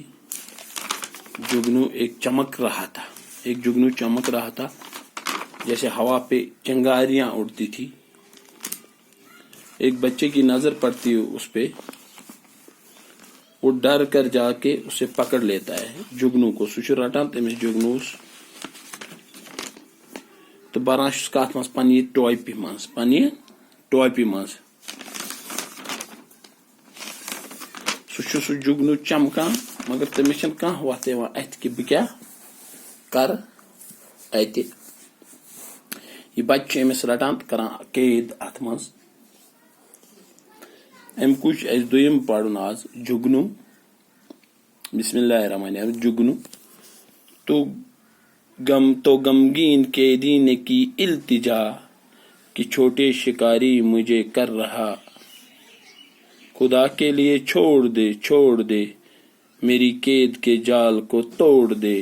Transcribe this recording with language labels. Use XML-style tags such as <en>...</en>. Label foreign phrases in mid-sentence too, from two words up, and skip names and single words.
<ur>جگنو ایک چمک رہا تھا, ایک جگنو چمک رہا تھا جیسے ہوا پہ چنگاریاں اڑتی تھی. ایک بچے کی نظر پڑتی ہے اس پہ, وہ ڈر کر جا کے اسے پکڑ لیتا ہے جگنو کو.</ur> <ks>سہ چھ رٹان تمس جگنوس تو بران چھس کات مز پنہ ٹوپہ مز, پنہ ٹوپہ مز. سہ سہ جگنو چمکان مگر تمس چھن کانٛہہ وتھ یوان اتھ کہ بہ کیاہ کر اتہ. یہ بچہ امس رٹان کران قید اتھ مز. ام کچھ اس دویم پڑھن آز جگنو.</ks> <ar>بسم اللہ الرحمن الرحیم.</ar> <ur>جگنو تو غمگین قیدی نے کی التجا کہ چھوٹے شکاری مجھے کر رہا. خدا کے لیے چھوڑ دے میری قید کے جال کو توڑ دے.</ur>